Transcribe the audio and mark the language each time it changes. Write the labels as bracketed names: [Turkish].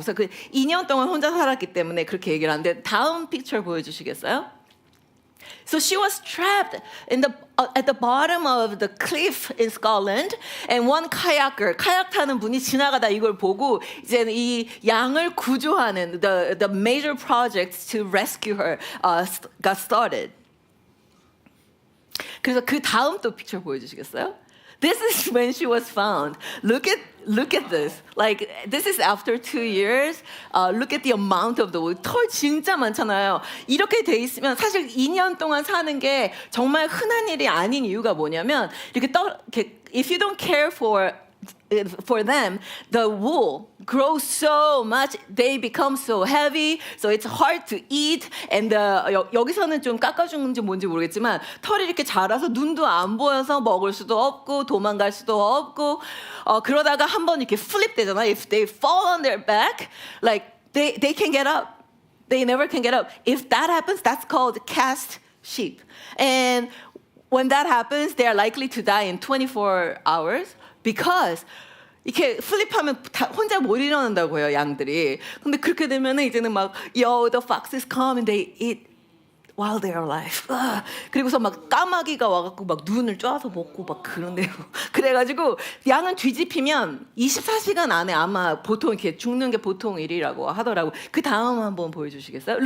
[Korean] 그래서 그 2년 동안 혼자 살았기 때문에 그렇게 얘기를 하는데 다음 픽처 보여주시겠어요? [English] So she was trapped at the bottom of the cliff in Scotland, and one kayaker, [Korean] 카약 타는 분이 지나가다 이걸 보고 이제 이 양을 구조하는 [English] the major project to rescue her got started. [Korean] 그래서 그 다음 또 픽처 보여주시겠어요? [English] This is when she was found. Look at this. Like this is after 2 years. Look at the amount of the wool. [Korean] 털 진짜 많잖아요. 이렇게 돼 있으면 사실 2년 동안 사는 게 정말 흔한 일이 아닌 이유가 뭐냐면 이렇게 [English] if you don't care for them, the wool grows so much, they become so heavy, so it's hard to eat. [Korean] And 여기서는 좀 깎아주는지 뭔지 모르겠지만 털이 이렇게 자라서 눈도 안 보여서 먹을 수도 없고 도망갈 수도 없고 그러다가 한번 이렇게 flip 되잖아. [English] If they fall on their back, like they can get up. They never can get up. If that happens, that's called cast sheep. And when that happens, they are likely to die in 24 hours. [Korean] Because 이렇게 플립하면 혼자 못 일어난다고 해요, 양들이. 근데 그렇게 되면은 이제는 막 [English] the foxes come and they eat while they're alive. [Korean] 그리고서 막 까마귀가 와갖고 막 눈을 쪼아서 먹고 막 그런데요. 그래가지고 양은 뒤집히면 24시간 안에 아마 보통 이렇게 죽는 게 보통 일이라고 하더라고. 그 다음 한번 보여주시겠어요?